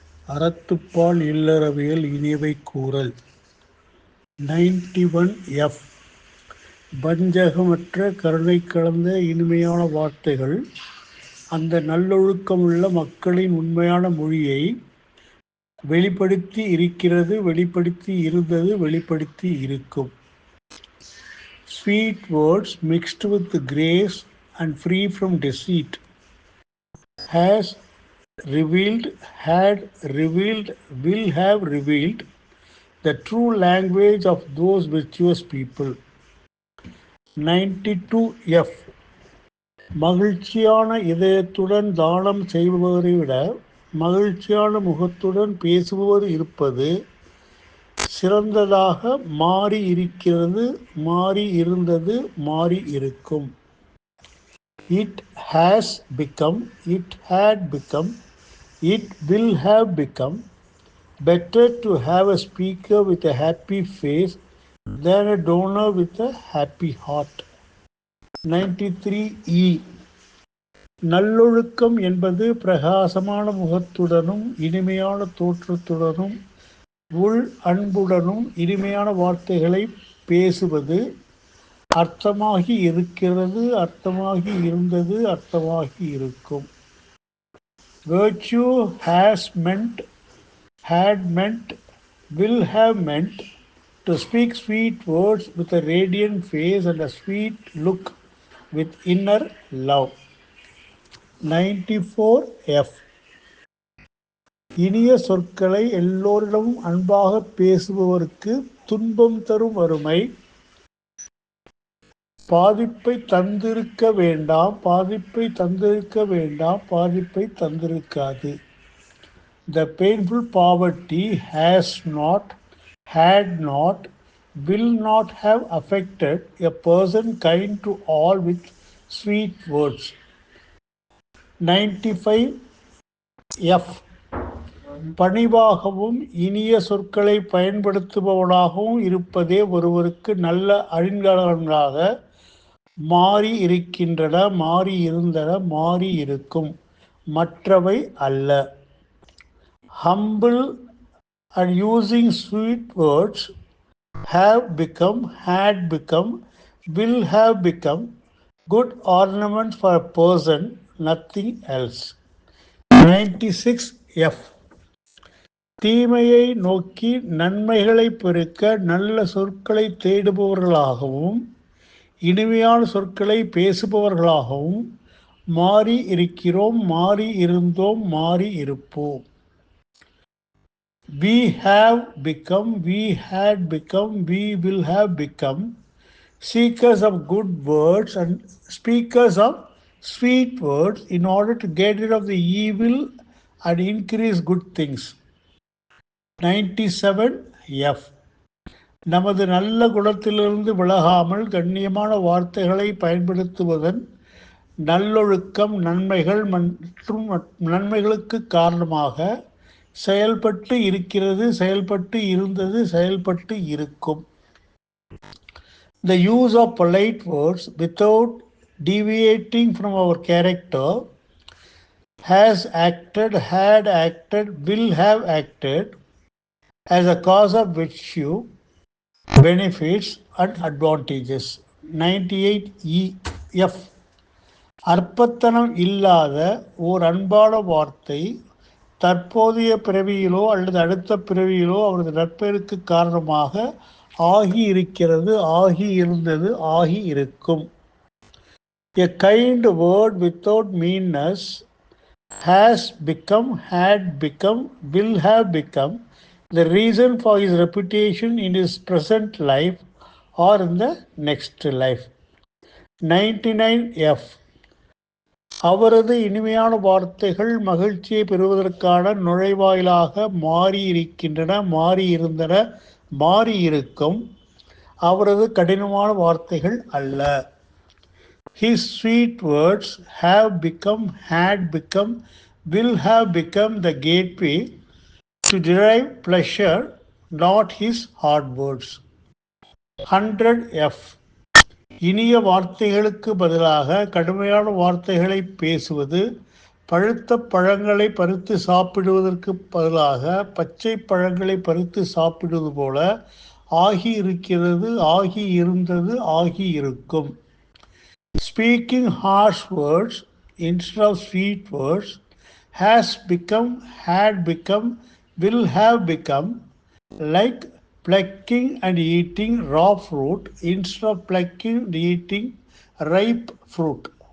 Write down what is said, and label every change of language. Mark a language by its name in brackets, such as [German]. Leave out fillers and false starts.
[Tamil] அறத்துப்பால் இல்லறவியல் இனியவை கூறல். 91F. வஞ்சகமற்ற கருணை கலந்த இனிமையான வார்த்தைகள் அந்த நல்லொழுக்கமுள்ள மக்களின் உண்மையான மொழியை வெளிப்படுத்தி இருக்கிறது, வெளிப்படுத்தி இருந்தது, வெளிப்படுத்தி இருக்கும். [English] Sweet words mixed with grace and free from deceit has revealed, had revealed, will have revealed the true language of those virtuous people. 92F. [Tamil] மகிழ்ச்சியான இதயத்துடன் தானம் செய்பவரை விட மகிழ்ச்சியான முகத்துடன் பேசுபவர் இருப்பது சிறந்ததாக மாறி இருக்கிறது, மாறி இருந்தது, மாறி இருக்கும். [English] It has become, it had become, it will have become better to have a speaker with a happy face than a donor with a happy heart. 93E. [Tamil] நல்லொழுக்கம் என்பது பிரகாசமான முகத்துடனும் இனிமையான தோற்றத்துடனும் உள் அன்புடனும் இனிமையான வார்த்தைகளை பேசுவது, அர்த்தமாகி இருக்கிறது, அர்த்தமாகி இருந்தது, அர்த்தமாகி இருக்கும். [English] Virtue has meant, had meant, will have meant to speak sweet words with a radiant face and a sweet look with inner love. 94F. [Tamil] இனிய சொற்களை எல்லோரிடமும் அன்பாக பேசுபவருக்கு துன்பம் தரும் வறுமை பாதிப்பை தந்திருக்க வேண்டாம், பாதிப்பை தந்திருக்க வேண்டாம், பாதிப்பை தந்திருக்காது. [English] The painful poverty has not, had not, will not have affected a person kind to all with sweet words. 95F. [Tamil] பணிவாகவும் இனிய சொற்களை பயன்படுத்துபவனாகவும் இருப்பதே ஒருவருக்கு நல்ல அணிகலன்களாக மாறி இருக்கின்றன, மாறி இருந்தன, மாறி இருக்கும், மற்றவை அல்ல. [English] Humble and using sweet words have become, had become, will have become good ornaments for a person, nothing else. 96F. [Tamil] தீமையை நோக்கி நன்மைகளை பெருக்க நல்ல சொற்களை தேடுபவர்களாகவும் இனிமையான சொற்களை பேசுபவர்களாகவும் மாறி இருக்கிறோம், மாறி இருந்தோம், மாறி இருப்போம். [English] We have become, we had become, we will have become seekers of good words and speakers of sweet words in order to get rid of the evil and increase good things. 97F. [Tamil] நமது நல்ல குணத்திலிருந்து விலகாமல் கண்ணியமான வார்த்தைகளை பயன்படுத்துவதன் நல்லொழுக்கம் நன்மைகள் மற்றும் நன்மைகளுக்கு காரணமாக செயல்பட்டு இருக்கிறது, செயல்பட்டு இருந்தது, செயல்பட்டு இருக்கும். [English] The use of polite words without deviating from our character has acted, had acted, will have acted as a cause of virtue, benefits and advantages. 98F. [Tamil] அற்பத்தனம் இல்லாத ஓர் அன்பான வார்த்தை தற்போதைய பிறவியிலோ அல்லது அடுத்த பிறவியிலோ அவரது நற்பெயருக்கு காரணமாக ஆகி இருக்கிறது, ஆகி இருந்தது, ஆகி இருக்கும். [English] A kind word without meanness has become, had become, will have become the reason for his reputation in his present life or in the next life. 99F. [Tamil] அவரது இனிமையான வார்த்தைகள் மகிழ்ச்சியை பெறுவதற்கான நுழைவாயிலாக மாறி இருக்கின்றன, மாறி இருந்தன, மாறி இருக்கும், அவரது கடினமான வார்த்தைகள் அல்ல. [English] His sweet words have become, had become, will have become the gateway to derive pleasure, not his hard words. 100F. [Tamil] இனிய வார்த்தைகளுக்கு பதிலாக கடுமையான வார்த்தைகளை பேசுவது பழுத்த பழங்களை பறித்து சாப்பிடுவதற்கு பதிலாக பச்சை பழங்களை பறித்து சாப்பிடுவது போல ஆகி இருக்கிறது, ஆகி இருந்தது, ஆகி இருக்கும். [English] Speaking harsh words instead of sweet words has become, had become, will have become, like plucking and eating raw fruit instead of plucking and eating ripe fruit.